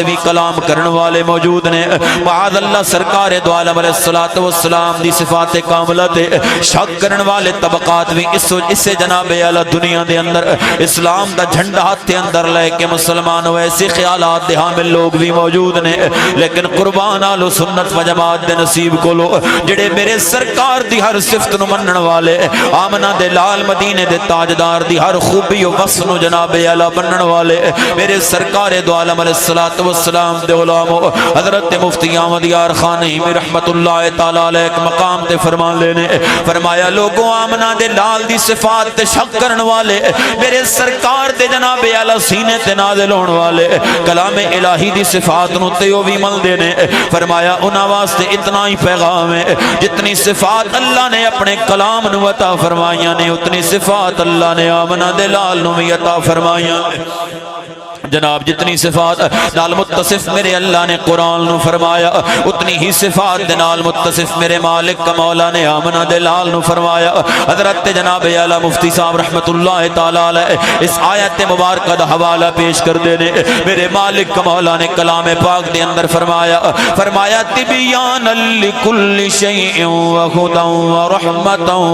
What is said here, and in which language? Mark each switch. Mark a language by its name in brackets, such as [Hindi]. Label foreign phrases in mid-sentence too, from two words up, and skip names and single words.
[Punjabi] بھی کلام کرن والے موجود نے [Arabic] معاذ اللہ [Punjabi] سرکار دو عالم [Arabic] علیہ الصلوۃ والسلام [Punjabi] دی صفات کاملہ تے شک کرن والے طبقات بھی اس سے جناب اعلی دنیا دے اندر اسلام دا جھنڈا ہاتھ اندر لے کے مسلمان ایسے خیالات دے حامل لوگ بھی موجود نے لیکن قربان آلو سنت و جماعت دے نصیب کو لو جڑے میرے سرکار دی ہر صفت نو منن والے آمنہ دے لال مدینے دے تاجدار دی ہر خوبی و وصف نو جناب اعلی منن والے میرے سرکار دو عالم [Arabic] علیہ الصلوۃ والسلام [Punjabi] دے علماء حضرت مفتی احمد یار خان نعیمی [Arabic] رحمت اللہ تعالی علیہ [Punjabi] ایک مقام تے فرمان لینے فرمایا لوگوں آمنہ دے لال دی صفات تے شک کرن والے میرے سرکار دے جناب اعلی سینے تے نازل ہون والے کلام الہی دی صفات نو تیو بھی مل دینے فرمایا انہاں واسطے اتنا ہی پیغام ہے جتنی صفات اللہ نے اپنے کلام نو عطا فرمائیاں نے اتنی صفات اللہ نے آمنہ دے لال نو بھی عطا فرمائیاں جناب جتنی صفات نال متصف میرے اللہ نے قرآن نو فرمایا اتنی ہی صفات دے نال متصف میرے مالک کا مولا نے آمنہ دے لال نو فرمایا حضرت جناب اعلی مفتی صاحب [Arabic] رحمت اللہ تعالی علیہ [Punjabi] اس آیت مبارکہ دا حوالہ پیش کر دینے میرے مالک کا مولا نے کلام پاک دے اندر فرمایا [Arabic] تبیانا لکل شیء وہدا ورحمتا